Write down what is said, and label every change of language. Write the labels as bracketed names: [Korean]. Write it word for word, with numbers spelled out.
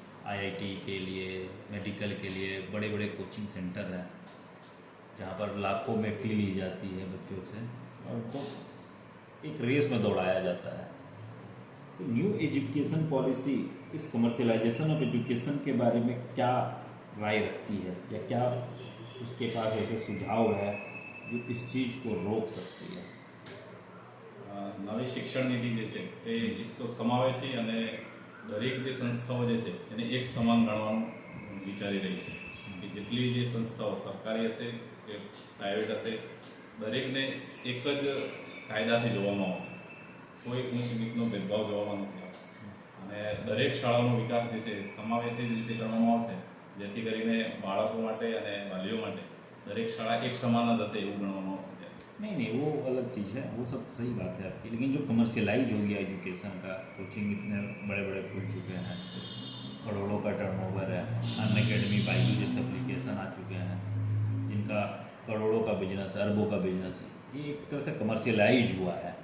[Hindi] IIT के लिए, medical के लिए बड़े बड़े कोचिंग सेंटर हैं जहाँ पर लाखों में फ़ी ली जाती है बच्चों से और उनको एक रेस में दौड़ाया जाता है। तो न्यू एजुकेशन पॉलिसी इस कमर्शियलाइजेशन ऑफ एजुकेशन के बारे में क्या राय रखती है, या क्या उसके पास ऐसे सुझाव है जो इस चीज़ को रोक सकती है? [Gujarati] અ, નવી શિક્ષણ નીતિ જે છે એ એક તો સમાવેશી અને દરેક જે સંસ્થાઓ જે છે એને એક સમાન ગણવાનું વિચારી રહી છે કે જેટલી જે સંસ્થાઓ સરકારી હશે કે પ્રાઇવેટ હશે દરેકને એક જ કાયદાથી જોવામાં આવશે, કોઈ ઊંચ નીચનો ભેદભાવ જોવામાં નથી આવતો. અને દરેક શાળાનો વિકાસ જે છે એ સમાવેશી રીતે કરવામાં આવશે જેથી કરીને બાળકો માટે અને વાલીઓ માટે દરેક શાળા એક સમાન જ હશે એવું ગણવામાં આવશે ત્યારે. [Hindi] नहीं नहीं वो अलग चीज़ है, वो सब सही बात है आपकी, लेकिन जो कमर्शियलाइज हो गया एजुकेशन का, कोचिंग इतने बड़े बड़े खुल चुके हैं, करोड़ों का टर्नओवर है, अन अकेडमी बाइजू जैसे एप्लीकेशन आ चुके हैं जिनका करोड़ों का बिजनेस है, अरबों का बिजनेस है, ये एक तरह से कमर्शियलाइज हुआ है।